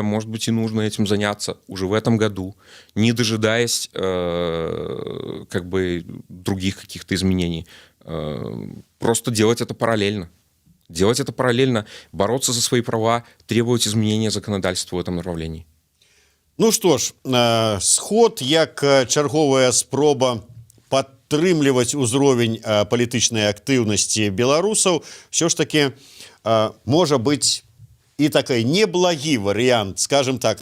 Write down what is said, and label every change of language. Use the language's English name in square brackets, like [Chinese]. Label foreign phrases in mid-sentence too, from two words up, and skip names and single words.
[Russian] Может быть, и нужно этим заняться уже в этом году, не дожидаясь как бы других каких-то изменений. Просто делать это параллельно. Делать это параллельно, бороться за свои права, требовать изменения законодательства в этом направлении. [Belarusian] Ну што ж, сход як чарговая спроба падтрымліваць узровень палітычнай актыўнасці беларусаў ўсё ж таки можа быць і такой неблагі варыянт, [Russian] скажем так.